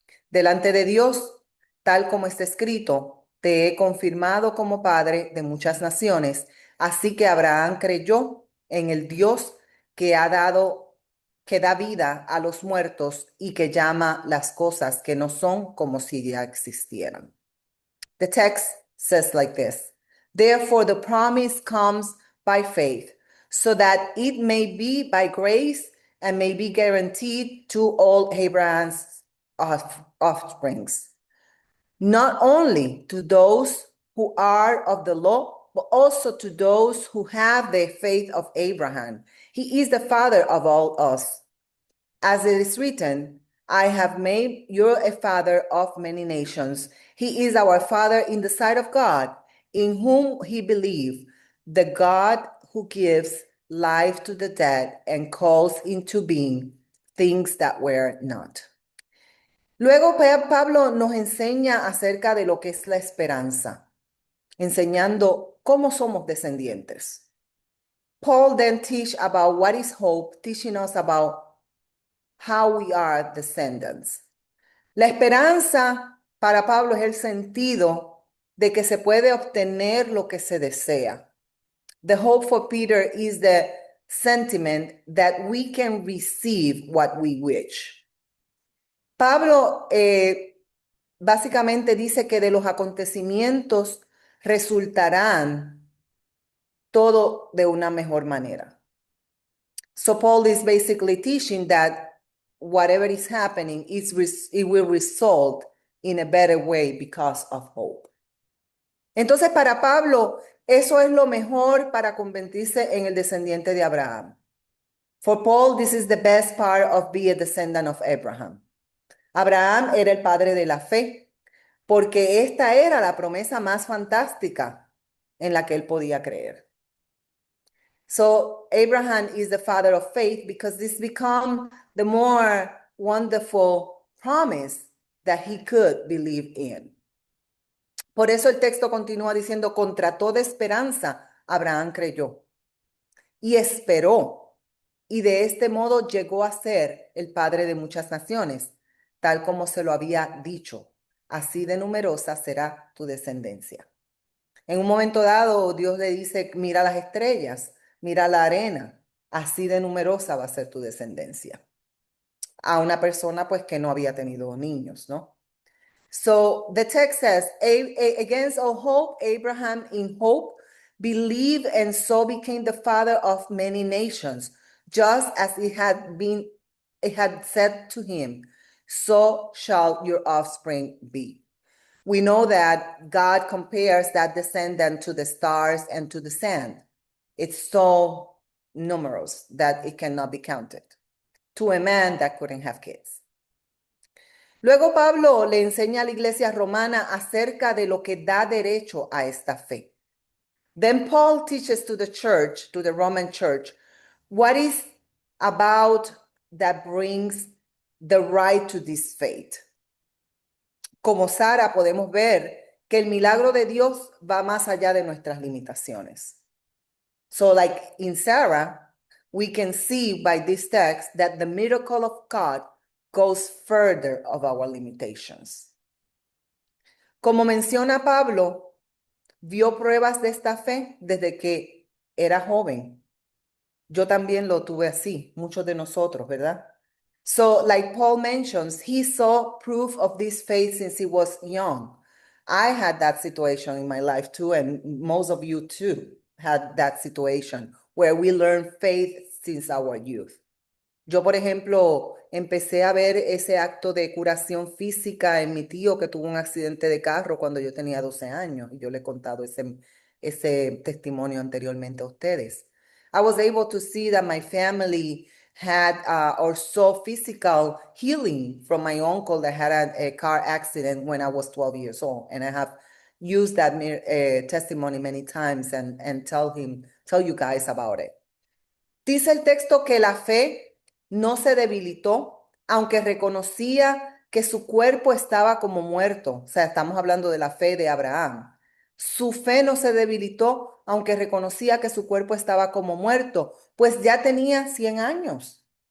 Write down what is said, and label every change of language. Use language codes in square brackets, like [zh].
[es] Delante de Dios, tal como está escrito, te he confirmado como padre de muchas naciones. Así que Abraham creyó en el Dios que da vida a los muertos y que llama las cosas que no son como si ya existieran. [en] The text says like this: therefore the promise comes by faith, so that it may be by grace and may be guaranteed to all Abraham's offsprings, not only to those who are of the law, but also to those who have the faith of Abraham. He is the father of all us. As it is written, I have made you a father of many nations. He is our father in the sight of God, in whom he believed, the God who gives life to the dead and calls into being things that were not. [es] Luego Pablo nos enseña acerca de lo que es la esperanza, enseñando cómo somos descendientes. [en] Paul then teach about what is hope, teaching us about how we are descendants. [es] La esperanza para Pablo es el sentido de que se puede obtener lo que se desea. [en] The hope for Peter is the sentiment that we can receive what we wish. [es] Pablo básicamente dice que de los acontecimientos resultarán todo de una mejor manera. [en] So Paul is basically teaching that whatever is happening, it will result in a better way because of hope. [es] Entonces, para Pablo, eso es lo mejor para convertirse en el descendiente de Abraham. [en] For Paul, this is the best part of being a descendant of Abraham. [es] Abraham era el padre de la fe, porque esta era la promesa más fantástica en la que él podía creer. [en] So Abraham is the father of faith because this became the more wonderful promise that he could believe in. [es] Por eso el texto continúa diciendo, contra toda esperanza, Abraham creyó y esperó, y de este modo llegó a ser el padre de muchas naciones, tal como se lo había dicho. Así de numerosa será tu descendencia. En un momento dado, Dios le dice, mira las estrellas, mira la arena, así de numerosa va a ser tu descendencia. A una persona pues que no había tenido niños, ¿no? [en] So the text says, against all hope, Abraham in hope believed and so became the father of many nations, just as it had said to him, so shall your offspring be. We know that God compares that descendant to the stars and to the sand. It's so numerous that it cannot be counted. To a man that couldn't have kids. [es] Luego Pablo le enseña a la iglesia romana acerca de lo que da derecho a esta fe. [en] Then Paul teaches to the church, to the Roman church, what is about that brings the right to this faith. [es] Como Sara podemos ver que el milagro de Dios va más allá de nuestras limitaciones. [en] So like in Sarah, we can see by this text that the miracle of God goes further of our limitations. [es] Como menciona Pablo, vio pruebas de esta fe desde que era joven. Yo también lo tuve así, muchos de nosotros, ¿verdad? [en] So, like Paul mentions, he saw proof of this faith since he was young. I had that situation in my life too, and most of you too had that situation where we learn faith since our youth. [es] Yo, por ejemplo, empecé a ver ese acto de curación física en mi tío que tuvo un accidente de carro cuando yo tenía 12 años, y yo le he contado ese testimonio anteriormente a ustedes. [en] I was able to see that my family had or saw physical healing from my uncle that had a car accident when I was 12 years old. And I have used that testimony many times and tell you guys about it. [es] Dice el texto que la fe no se debilitó, aunque reconocía que su cuerpo estaba como muerto. O sea, estamos hablando de la fe de Abraham. Su fe no se debilitó, aunque reconocía que su cuerpo estaba como muerto, pues ya tenía 100 años.